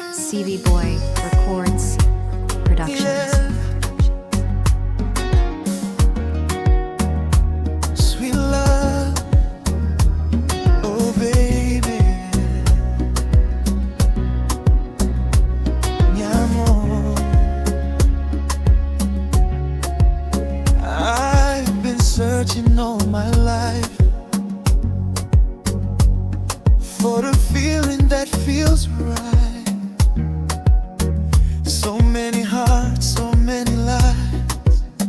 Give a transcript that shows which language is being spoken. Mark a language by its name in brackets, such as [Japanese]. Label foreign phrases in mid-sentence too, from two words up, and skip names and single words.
[English] CVBOY records productions. Sweet love, oh baby, [Spanish] mi amor. [English] I've been searching all my life for a feeling that feels right. So many hearts, so many lives.